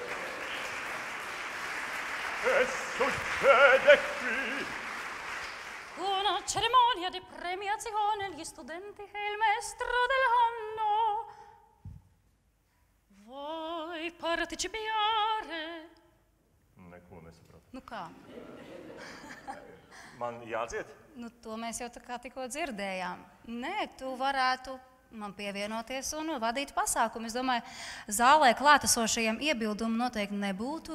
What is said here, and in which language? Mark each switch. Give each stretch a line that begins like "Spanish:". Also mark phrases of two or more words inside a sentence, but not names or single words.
Italian: Che succede qui? Una cerimonia di premiazione gli studenti e il maestro dell'anno. Vuoi partecipare?
Latvian: Neko nesapratu. Nu kā? Man jādzied? Nu, to mēs jau tā kā tikko dzirdējām. Nē, tu varētu man pievienoties un vadīt pasākumu. Es domāju, zālē klātesošajiem iebildumu noteikti nebūtu.